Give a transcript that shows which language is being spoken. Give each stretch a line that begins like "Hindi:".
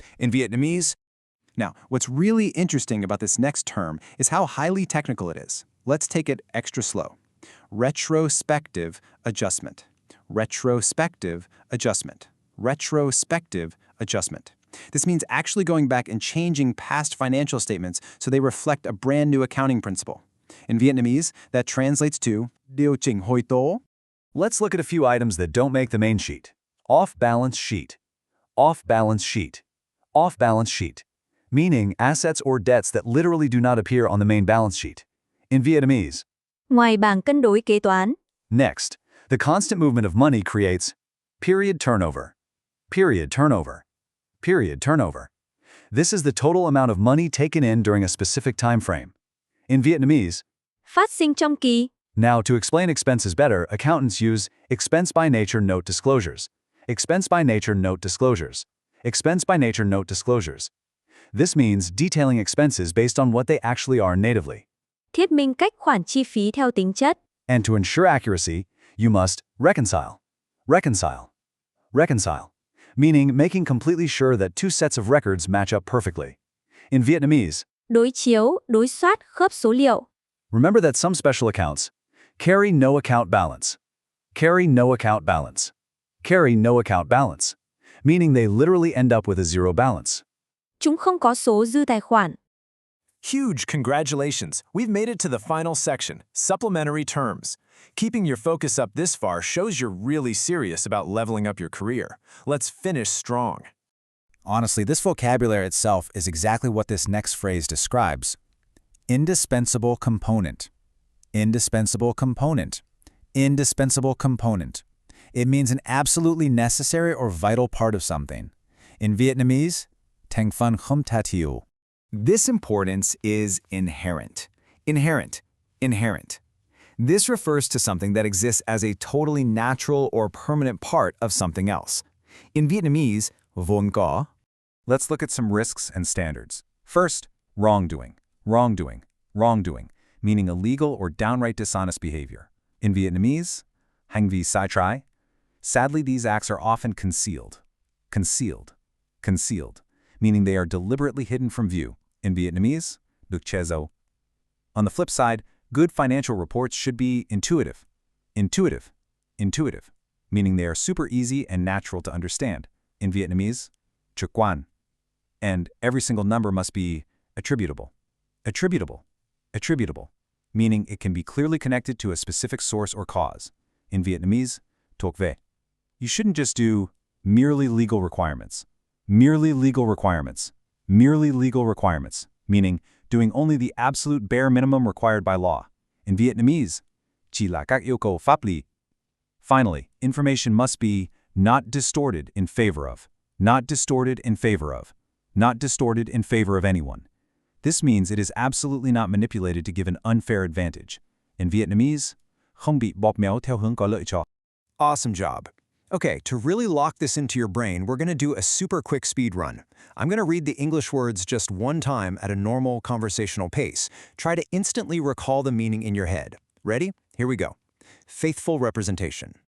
English: In Vietnamese, now, what's really interesting about this next term is how highly technical it is. Let's take it extra slow. Retrospective adjustment. Retrospective adjustment. retrospective adjustment. This means actually going back and changing past financial statements so they reflect a brand new accounting principle. In Vietnamese, that translates to
Vietnamese: điều chỉnh hồi tố.
English: Let's look at a few items that don't make the main sheet. Off-balance sheet. Off-balance sheet. Off-balance sheet. Meaning assets or debts that literally do not appear on the main balance sheet. In Vietnamese.
Vietnamese: Ngoài bảng cân đối kế toán.
English: Next, the constant movement of money creates period turnover. Period turnover. Period turnover. This is the total amount of money taken in during a specific time frame. In Vietnamese,
Vietnamese: Phát sinh trong kỳ.
English: now to explain expenses better, accountants use expense by nature note disclosures. Expense by nature note disclosures. Expense by nature note disclosures. This means detailing expenses based on what they actually are natively.
Vietnamese: Thuyết minh cách khoản chi phí theo tính chất.
English: And to ensure accuracy, you must reconcile. Reconcile. Reconcile. Meaning making completely sure that two sets of records match up perfectly. In Vietnamese,
Vietnamese: Đối chiếu, đối soát, khớp số liệu.
English: remember that some special accounts carry no account balance. Carry no account balance. Carry no account balance. Meaning they literally end up with a zero balance.
Vietnamese: Chúng không có số dư tài khoản.
English: Huge congratulations! We've made it to the final section, supplementary terms. Keeping your focus up this far shows you're really serious about leveling up your career. Let's finish strong. Honestly, this vocabulary itself is exactly what this next phrase describes. Indispensable component. Indispensable component. Indispensable component. It means an absolutely necessary or vital part of something. In Vietnamese,
Vietnamese: thành phần không thể thiếu.
English: This importance is inherent. Inherent. Inherent. This refers to something that exists as a totally natural or permanent part of something else. In Vietnamese,
Vietnamese: vốn có.
English: Let's look at some risks and standards. First, wrongdoing. Wrongdoing. Wrongdoing, meaning illegal or downright dishonest behavior. In Vietnamese,
Vietnamese: hành vi sai trái.
English: Sadly, these acts are often concealed. Concealed. Concealed, meaning they are deliberately hidden from view. In Vietnamese,
Vietnamese: được che giấu.
English: On the flip side, good financial reports should be intuitive. Intuitive. Intuitive, meaning they are super easy and natural to understand. In Vietnamese,
Vietnamese: trực quan.
English: And every single number must be attributable. Attributable. Attributable, meaning it can be clearly connected to a specific source or cause. In Vietnamese,
Vietnamese: thuộc về.
English: You shouldn't just do merely legal requirements. Merely legal requirements. Merely legal requirements, meaning doing only the absolute bare minimum required by law. In Vietnamese,
Vietnamese: chỉ là các yêu cầu pháp lý.
English: Finally, information must be not distorted in favor of. Not distorted in favor of. Not distorted in favor of anyone. This means it is absolutely not manipulated to give an unfair advantage. In Vietnamese, không bị bóp méo theo hướng có lợi cho. Awesome job. Okay, to really lock this into your brain, we're going to do a super quick speed run. I'm going to read the English words just one time at a normal conversational pace. Try to instantly recall the meaning in your head. Ready? Here we go. Faithful representation.